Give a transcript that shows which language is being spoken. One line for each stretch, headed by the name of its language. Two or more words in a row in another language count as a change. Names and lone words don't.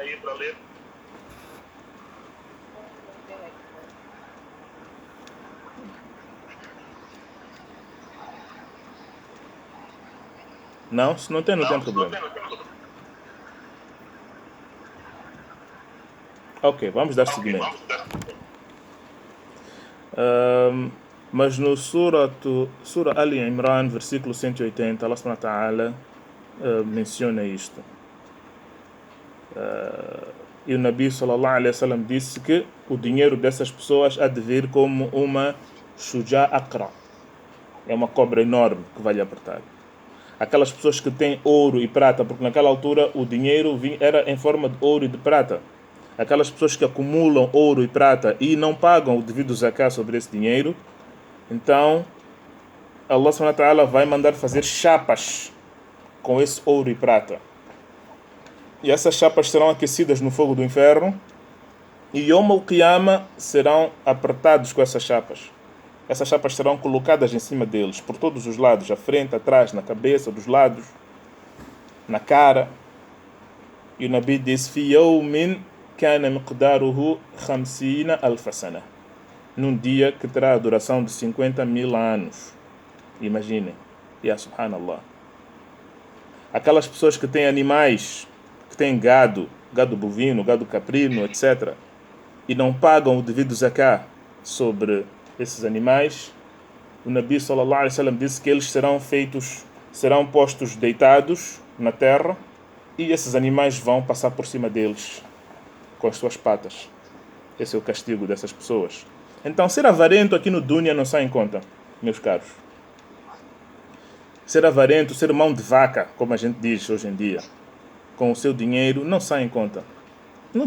Portuguese: Não? Se não tem problema. Ok, vamos dar seguimento. Mas no Surah Ali Imran, versículo 180, Allah
Arabic: سبحانه وتعالى
Portuguese: menciona isto. E o Nabi
Arabic: صلى الله عليه وسلم
Portuguese: disse que o dinheiro dessas pessoas há de vir como uma
Arabic: شجاع أقرع.
Portuguese: É uma cobra enorme que vai lhe apertar. Aquelas pessoas que têm ouro e prata, porque naquela altura o dinheiro era em forma de ouro e de prata. Aquelas pessoas que acumulam ouro e prata e não pagam o devido zakah sobre esse dinheiro, então Allah
Arabic: سبحانه وتعالى
Portuguese: vai mandar fazer chapas com esse ouro e prata. E essas chapas serão aquecidas no fogo do inferno e
Arabic: يوم القيامة
Portuguese: serão apertados com essas chapas. Essas chapas serão colocadas em cima deles, por todos os lados, à frente, atrás, na cabeça, dos lados, na cara. E o Nabi disse:
Arabic: في يوم كان مقداره 50 ألف سنة.
Portuguese: Num dia que terá a duração de 50.000 anos. Imaginem.
Arabic: يا سبحان الله.
Portuguese: Aquelas pessoas que têm animais, que têm gado bovino, gado caprino, etc., e não pagam o devido zakah sobre esses animais, o Nabi
Arabic: صلى الله عليه وسلم
Portuguese: disse que eles serão postos deitados na terra e esses animais vão passar por cima deles com as suas patas. Esse é o castigo dessas pessoas. Então, ser avarento aqui no Dunya não sai em conta, meus caros. Ser avarento, ser mão de vaca, como a gente diz hoje em dia, com o seu dinheiro, não sai em conta.